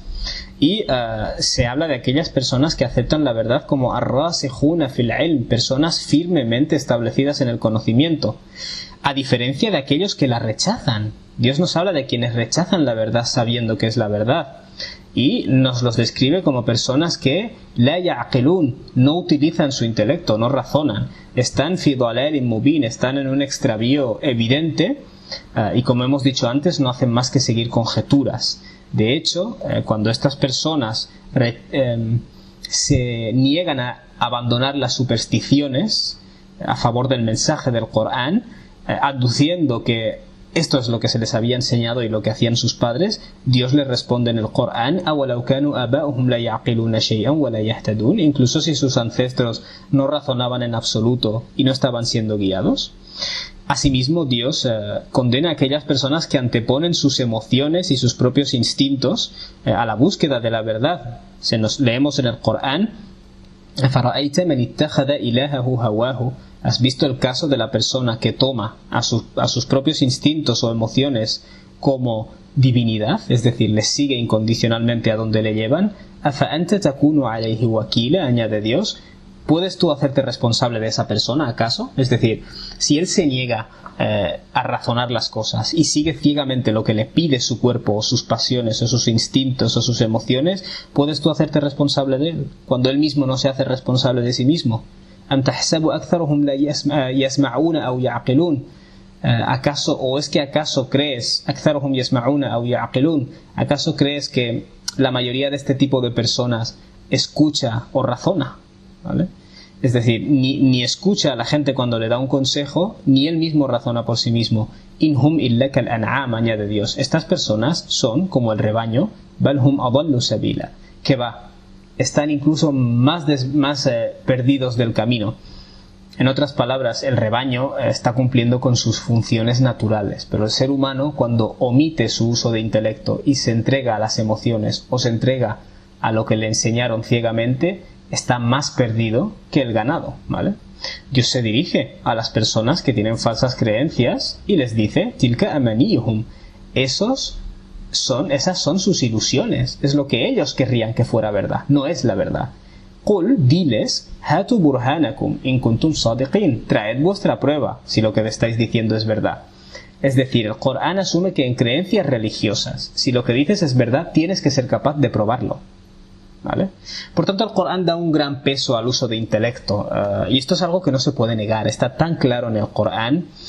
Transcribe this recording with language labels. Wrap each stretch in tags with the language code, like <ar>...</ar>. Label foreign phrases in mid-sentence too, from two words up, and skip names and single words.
<es>Y se habla de aquellas personas que aceptan la verdad como</es> <ar>الراسخون في العلم,</ar> <es>personas firmemente establecidas en el conocimiento, a diferencia de aquellos que la rechazan. Dios nos habla de quienes rechazan la verdad sabiendo que es la verdad, y nos los describe como personas que</es> <ar>لا يعقلون,</ar> <es>no utilizan su intelecto, no razonan, están</es> <ar>في ضلال مبين,</ar> <es>están en un extravío evidente, y como hemos dicho antes, no hacen más que seguir conjeturas. De hecho, cuando estas personas se niegan a abandonar las supersticiones a favor del mensaje del Corán, aduciendo que esto es lo que se les había enseñado y lo que hacían sus padres, Dios les responde en el Corán:</es> <ar>أَوَلَوْ كَانُوا آبَاؤُهُمْ لَا يَعْقِلُونَ شَيْئًا وَلَا يَهْتَدُونَ.</ar> <es>Incluso si sus ancestros no razonaban en absoluto y no estaban siendo guiados. Asimismo, Dios condena a aquellas personas que anteponen sus emociones y sus propios instintos a la búsqueda de la verdad. Leemos en el Corán:</es> <ar>أَفَرَأَيْتَ مَنِ اتَّخَذَ إِلَهَهُ هَوَاهُ.</ar> <es>¿Has visto el caso de la persona que toma a sus propios instintos o emociones como divinidad? Es decir, les sigue incondicionalmente a donde le llevan.</es> <ar>أَفَأَنْتَ تَكُونُ عَلَيْهِ وَكِيلًا,</ar> <es>añade Dios. ¿Puedes tú hacerte responsable de esa persona, acaso? Es decir, si él se niega a razonar las cosas y sigue ciegamente lo que le pide su cuerpo o sus pasiones o sus instintos o sus emociones, ¿puedes tú hacerte responsable de él cuando él mismo no se hace responsable de sí mismo?</es> <ar>¿أم تحسب أكثرهم لا يسمعون أو يعقلون?</ar> <es>¿Acaso, o es que acaso crees</es> <ar>أكثرهم يسمعون أو يعقلون?</ar> <es>¿Acaso crees que la mayoría de este tipo de personas escucha o razona? ¿Vale? Es decir, ni escucha a la gente cuando le da un consejo, ni él mismo razona por sí mismo.</es> <ar>إنهم إلا كالأنعام,</ar> <es>añade Dios. Estas personas son como el rebaño,</es> <ar>بل هم أضل سبيلا,</ar> <es>que están incluso más perdidos del camino. En otras palabras, el rebaño está cumpliendo con sus funciones naturales, pero el ser humano, cuando omite su uso de intelecto y se entrega a las emociones o se entrega a lo que le enseñaron ciegamente, está más perdido que el ganado, ¿vale? Dios se dirige a las personas que tienen falsas creencias y les dice:</es> <ar>تلك أمانيهم.</ar> <es>Esas son sus ilusiones, es lo que ellos querrían que fuera verdad, no es la verdad.</es> <ar>قل, diles: هاتوا برهانكم إن كنتم صادقين.</ar> <es>Traed vuestra prueba si lo que le estáis diciendo es verdad. Es decir, el Corán asume que en creencias religiosas, si lo que dices es verdad, tienes que ser capaz de probarlo, ¿vale? Por tanto, el Corán da un gran peso al uso de intelecto, y esto es algo que no se puede negar, está tan claro en el Corán.</es>